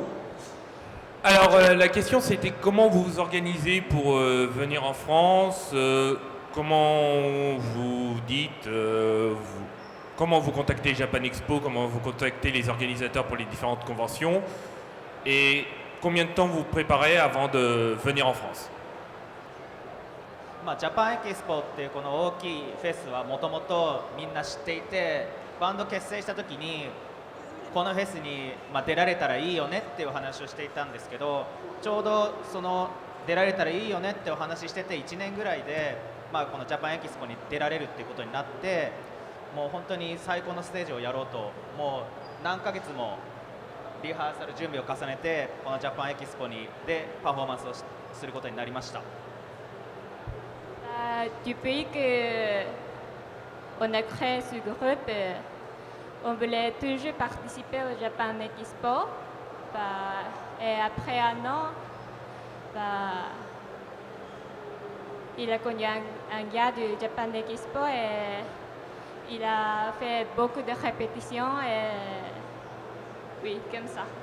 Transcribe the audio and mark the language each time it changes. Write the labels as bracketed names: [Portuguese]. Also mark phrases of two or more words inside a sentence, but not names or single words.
[French] Alors, la question c'était comment vous vous organisez pour venir en France, comment vous dites, comment vous contactez Japan Expo, comment vous contactez les organisateurs pour les différentes conventions, et combien de temps vous préparez avant de venir en France? [Japanese] ジャパンエキスポっていうこの大きいフェスはもともとみんな知っていて、バンド結成した時にこのフェスに出られたらいいよねっていうお話をしていたんですけど、ちょうどその出られたらいいよねってお話ししてて1年ぐらいで、このジャパンエキスポに出られるっていうことになって、もう本当に最高のステージをやろうと、もう何ヶ月もリハーサル準備を重ねてこのジャパンエキスポでパフォーマンスをすることになりました。 [French] Depuis que on a créé ce groupe, on voulait toujours participer au Japan Expo. Et après un an, il a connu un gars du Japan Expo et il a fait beaucoup de répétitions et oui, comme ça.